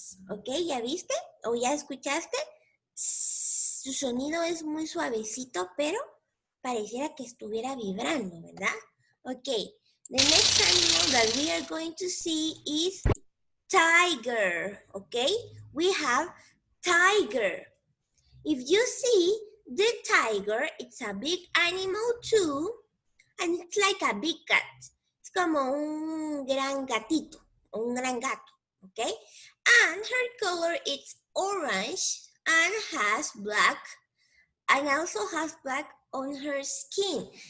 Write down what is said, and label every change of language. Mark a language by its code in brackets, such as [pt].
[es] ¿Ok? ¿Ya viste? ¿O ya escuchaste? Su sonido es muy suavecito, pero pareciera que estuviera vibrando, ¿verdad? [en] Ok. The next animal that we are going to see is tiger. Okay? We have tiger. If you see the tiger, it's a big animal too, and it's like a big cat. [es] Es como un gran gatito, un gran gato, okay? [en] And her color is orange and has black, and also has black on her skin.